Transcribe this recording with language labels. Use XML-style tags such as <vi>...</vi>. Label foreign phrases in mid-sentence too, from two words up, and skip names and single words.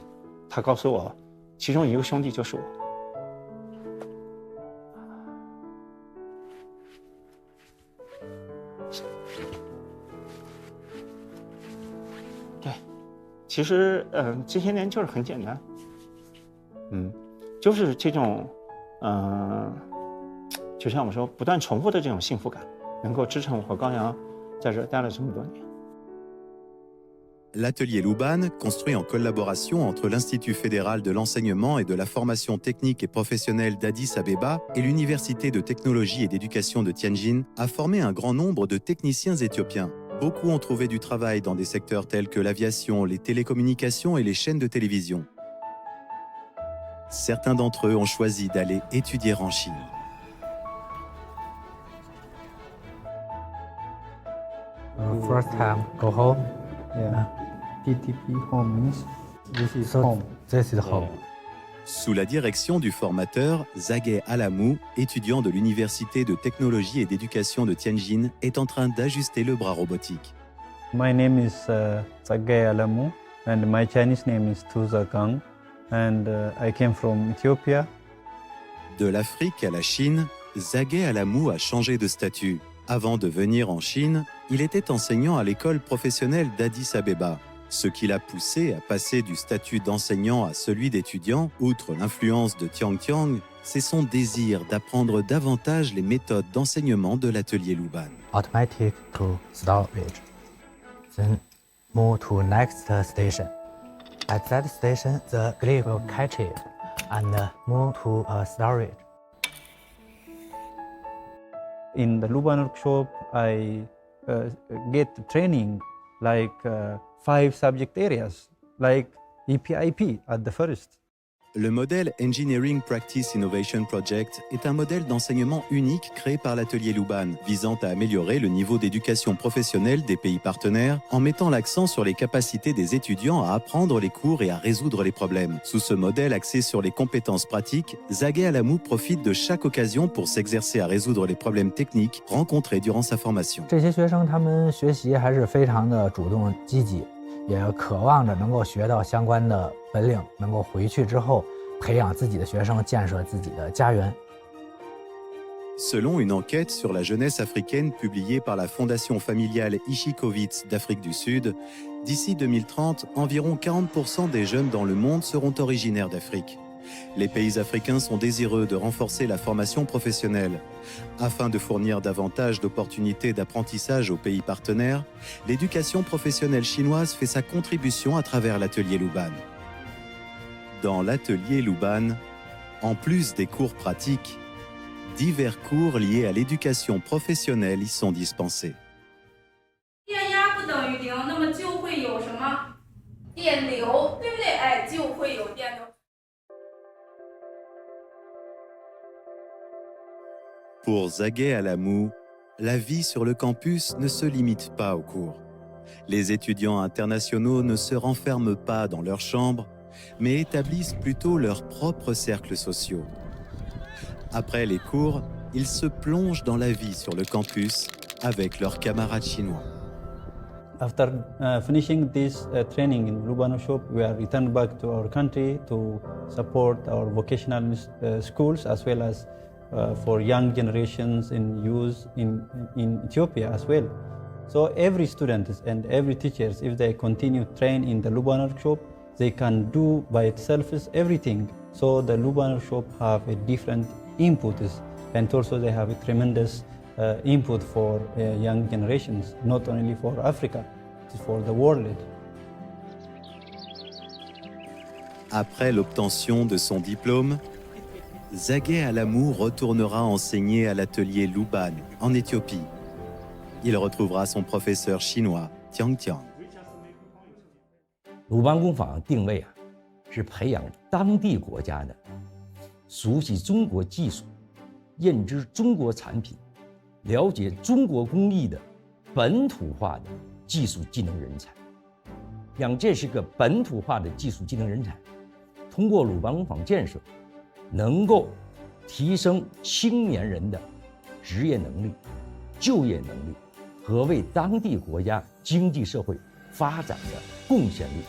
<zh>他告诉我，其中一个兄弟就是我。对，其实这些年就是很简单，就是这种就像我们说，不断重复的这种幸福感，能够支撑我和高阳在这待了这么多年。</zh> <fr>L'atelier Luban, construit en collaboration entre l'Institut fédéral de l'enseignement et de la formation technique et professionnelle d'Addis Abeba et l'Université de technologie et d'éducation de Tianjin, a formé un grand nombre de techniciens éthiopiens. Beaucoup ont trouvé du travail dans des secteurs tels que l'aviation, les télécommunications et les chaînes de télévision. Certains d'entre eux ont choisi d'aller étudier en Chine.</fr> <en>First time go home. Yeah. TTP home means this is home. This is home.</en> <fr>Sous la direction du formateur Zagay Alamou, étudiant de l'Université de technologie et d'éducation de Tianjin, est en train d'ajuster le bras robotique.</fr> <en>My name is Zagay Alamou and my Chinese name is Tu Zagang and I came from Ethiopia.</en> <fr>De l'Afrique à la Chine, Zagay Alamou a changé de statut. Avant de venir en Chine, il était enseignant à l'école professionnelle d'Addis Abeba. Ce qui l'a poussé à passer du statut d'enseignant à celui d'étudiant, outre l'influence de Tiang Tiang, c'est son désir d'apprendre davantage les méthodes d'enseignement de l'atelier Luban.</fr> <en>Automatic to storage, then move to next station. At that station, the grip will catch it and move to storage. In the Luban workshop, I get training like 5 subject areas, like EPIP at the first.</en> <fr>Le modèle Engineering Practice Innovation Project est un modèle d'enseignement unique créé par l'atelier Luban, visant à améliorer le niveau d'éducation professionnelle des pays partenaires en mettant l'accent sur les capacités des étudiants à apprendre les cours et à résoudre les problèmes. Sous ce modèle axé sur les compétences pratiques, Zagay Alamou profite de chaque occasion pour s'exercer à résoudre les problèmes techniques rencontrés durant sa formation.</fr> <zh>这些学生他们学习还是非常的主动积极，也渴望着能够学到相关的本领，能够回去之后培养自己的学生，建设自己的家园。</zh> <fr>Selon une enquête sur la jeunesse africaine publiée par la Fondation familiale Ishikowitz d'Afrique du Sud, d'ici 2030, environ 40% des jeunes dans le monde seront originaires d'Afrique. Les pays africains sont désireux de renforcer la formation professionnelle. Afin de fournir davantage d'opportunités d'apprentissage aux pays partenaires, l'éducation professionnelle chinoise fait sa contribution à travers l'atelier Luban. Dans l'atelier Luban, en plus des cours pratiques, divers cours liés à l'éducation professionnelle y sont dispensés.</fr> <zh>电压不等于电流，对不对？哎，就会有电流。</zh> <fr>Pour Zaguet Alamou, la vie sur le campus ne se limite pas aux cours. Les étudiants internationaux ne se renferment pas dans leur chambre, mais établissent plutôt leurs propres cercles sociaux. Après les cours, ils se plongent dans la vie sur le campus avec leurs camarades chinois.</fr> <en>After finishing this training in Lubano Shop, we are returned back to our country to support our vocational schools as well as for young generations in youth in Ethiopia as well. So every student and every teacher, if they continue train in the Lubano Shop, they can do by itself everything. So the Lubano Shop have a different inputs, and also they have a tremendous input for young generations, not only for Africa, it's for the world.</en> <fr>Après l'obtention de son diplôme, Zaguet Alamou retournera enseigner à l'atelier Luban, en Éthiopie. Il retrouvera son professeur chinois, Tiang Tiang.</fr> <zh>鲁班工坊定位是培养当地国家的熟悉中国技术、认知中国产品、了解中国工艺的本土化的技术技能人才，让这是个本土化的技术技能人才，通过鲁班工坊建设，能够提升青年人的职业能力、就业能力和为当地国家经济社会发展的贡献力。</zh>